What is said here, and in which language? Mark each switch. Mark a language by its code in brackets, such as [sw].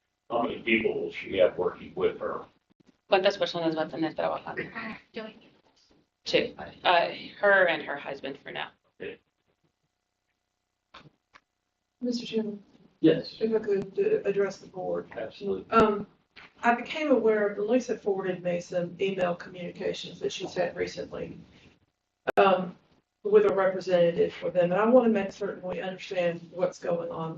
[en] How many people will she have working with her? [es] ¿Cuántas personas va a tener trabajando? Yo [en] Two. Her and her husband for now. Mr. Chairman, Yes, if I could address the board. absolutely. I became aware, Lisa forwarded me some email communications that she's had recently with a representative for them, and I want to make certain we understand what's going on.